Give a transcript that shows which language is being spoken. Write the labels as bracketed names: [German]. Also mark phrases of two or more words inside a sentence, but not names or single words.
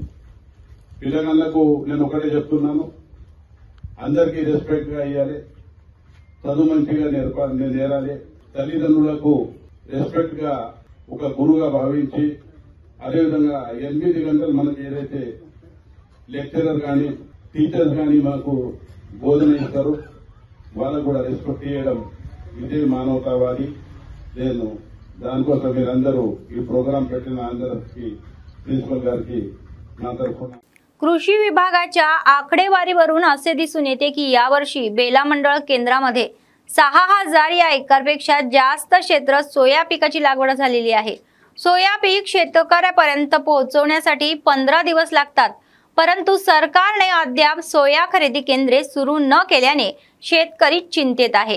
[Telugu] పిల్లగాళ్లకు నేను ఒకటే చెప్తున్నాను, అందరికీ రెస్పెక్ట్ గా ఇవ్వాలి, చదువు మంచిగా నేరాలి, తల్లిదండ్రులకు రెస్పెక్ట్ గా ఒక గురువుగా భావించి, అదేవిధంగా 8 గంటలు మనకి ఏదైతే లెక్చరర్ కానీ టీచర్స్ కానీ మనకు బోధన ఇస్తారు, వాళ్ళకు కూడా రెస్పెక్ట్ చేయడం ఇదే మానవతావాది। నేను దానికోసం మీరందరూ ఈ ప్రోగ్రాం పెట్టిన అందరికీ, प्रिन्सिपल गाరికి నా తరఫున। [Marathi] कृषी विभागाच्या आकडेवारीवरून असे दिसून येते की यावर्षी बेला मंडळ केंद्रामध्ये 6000 या एकरपेक्षा जास्त क्षेत्र सोया पिकाची लागवड झालेली आहे। सोया पीक शेतकऱ्यापर्यंत पोहोचवण्यासाठी 15 दिवस लागतात, परंतु सरकारने अद्याप सोया खरेदी केंद्रे सुरू न केल्याने शेतकरी चिंतेत आहे।